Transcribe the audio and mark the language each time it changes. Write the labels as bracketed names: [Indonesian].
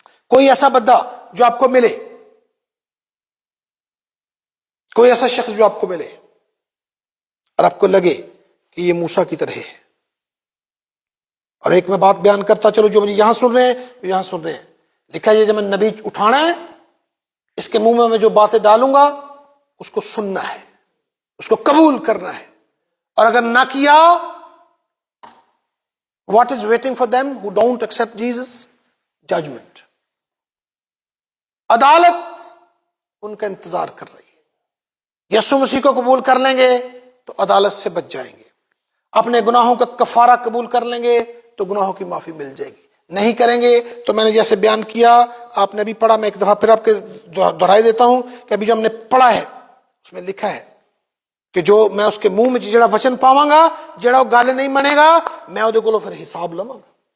[Urdu] کوئی ایسا بندہ جو آپ کو ملے, کوئی ایسا شخص جو آپ کو ملے اور آپ کو لگے کہ یہ موسیٰ کی طرح ہے. اور ایک میں بات بیان کرتا چلو, جو مجھے یہاں سن رہے ہیں, یہاں سن رہے ہیں, لکھا ہے جب میں نبی اٹھانا ہے, اس کے منہ میں جو باتیں ڈالوں گا اس کو سننا ہے, اس کو قبول کرنا ہے. اور اگر نہ کیا, [English] what is waiting for them who don't accept Jesus? Judgment. [Urdu] عدالت ان کا انتظار کر رہی ہے. یسوع مسیح کو قبول کر لیں گے تو عدالت سے بچ جائیں گے, اپنے گناہوں کا کفارہ قبول کر لیں گے تو گناہوں کی معافی مل جائے گی. نہیں کریں گے تو میں نے جیسے بیان کیا, آپ نے بھی پڑھا, میں ایک دفعہ پھر آپ کے دہرائی دیتا ہوں کہ ابھی جو ہم نے پڑھا ہے اس میں لکھا ہے کہ جو میں اس کے منہ میں [Punjabi] جڑا وچن پاواں گا, جڑا وہ گل نہیں منے گا, میں وہ کو پھر حساب لواں گا.